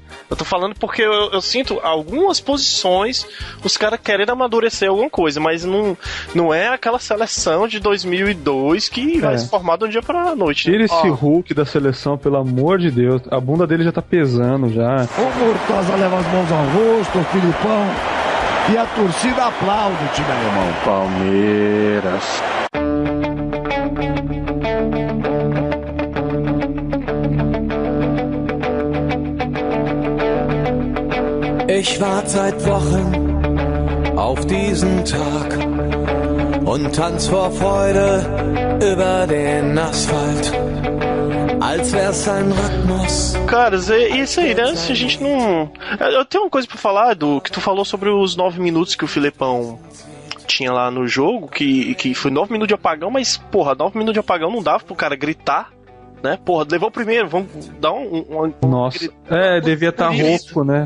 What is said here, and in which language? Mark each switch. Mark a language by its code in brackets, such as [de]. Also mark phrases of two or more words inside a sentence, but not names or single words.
[pt] Eu tô falando porque eu sinto algumas posições os caras querendo amadurecer alguma coisa, mas não é aquela seleção de 2002 que vai se formar de um dia pra noite. Tira esse Hulk da seleção, pelo amor de Deus. A bunda dele já tá pesando já. O Murtaza leva as mãos ao rosto, o Filipão. E a torcida aplaude o time alemão. Palmeiras. [de] Ich warte seit Wochen auf diesen Tag und tanz vor Freude über den Asphalt. Als wär's ein Rhythmus. [pt] Cara, isso aí, né? Se a gente não. Eu tenho uma coisa pra falar, Edu, que tu falou sobre os 9 minutos que o Filipão tinha lá no jogo, que foi 9 minutos de apagão, mas, porra, 9 minutos de apagão não dava pro cara gritar, né? Porra, levou o primeiro, vamos dar Nossa, devia estar rouco, né?